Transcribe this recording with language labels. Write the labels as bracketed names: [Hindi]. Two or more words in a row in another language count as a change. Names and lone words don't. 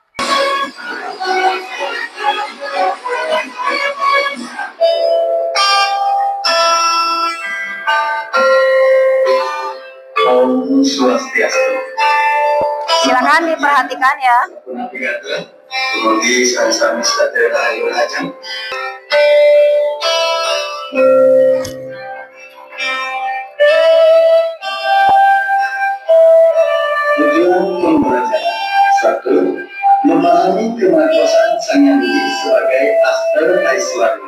[Sanskrit] Om Swastiastu. [Indonesian] Silakan diperhatikan ya. Kemudian [Javanese] sami-sami sedaya [Indonesian] ayo belajar. Tujuan pembelajaran 1. Memahami kemahakuasaan Sang Yang Widi sebagai Asta Aiswarya.